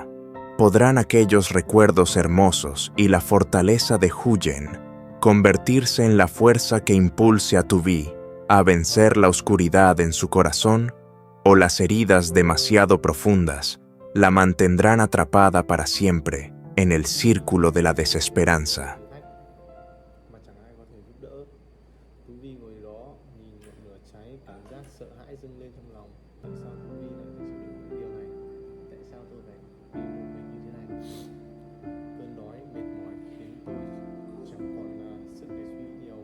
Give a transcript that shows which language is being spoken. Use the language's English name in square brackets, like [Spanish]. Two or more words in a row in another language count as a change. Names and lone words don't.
[Spanish] ¿Podrán aquellos recuerdos hermosos y la fortaleza de Huyen convertirse en la fuerza que impulse a Tu Vi a vencer la oscuridad en su corazón? ¿O las heridas demasiado profundas la mantendrán atrapada para siempre en el círculo de la desesperanza? [Vietnamese] Mà chẳng ai có thể giúp đỡ. Tú Vi ngồi đó nhìn ngọn lửa cháy, cảm giác sợ hãi dâng lên trong lòng. Tại sao Tú Vi lại phải chịu đựng những điều này? Tại sao tôi phải bị một mình như thế này? Cơn đói mệt mỏi khiến tôi chẳng còn sức để suy nghĩ nhiều.